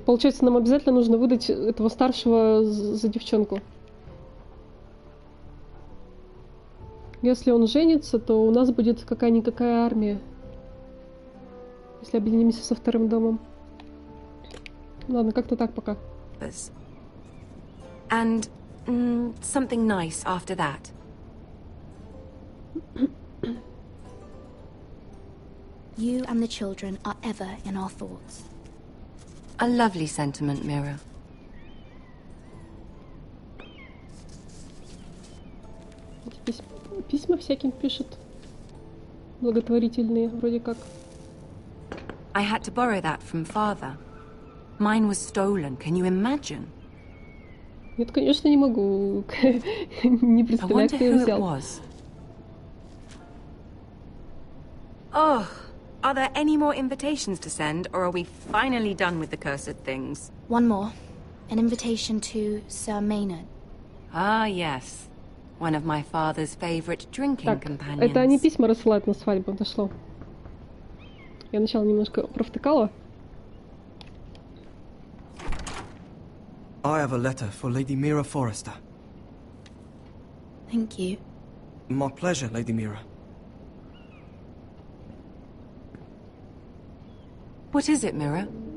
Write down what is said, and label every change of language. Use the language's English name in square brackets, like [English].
[Russian] Получается, нам обязательно нужно выдать этого старшего за девчонку. Если он женится, то у нас будет какая-никакая армия. Если объединимся со вторым домом. Ладно, как-то так пока. [English] And something nice after that. You and the children are ever in our thoughts. A lovely sentiment, Mira. [Russian] Письма всяким пишут. Благотворительные, вроде как. [English] I had to borrow that from father. Mine was stolen. Can you imagine? [Russian] Нет, конечно, не могу. Не представляю, кто его взял. [English] Oh, are there any more invitations to send, or are we finally done with the cursed things? One more. An invitation to Sir Maynard. Ah, yes. One of my father's favorite drinking companions. [Russian] Это они письма рассылают на свадьбу, дошло. Я сначала немножко провтыкала. [English] I have a letter for Lady Mira Forrester. Thank you. My pleasure, Lady Mira. What is it, Mira?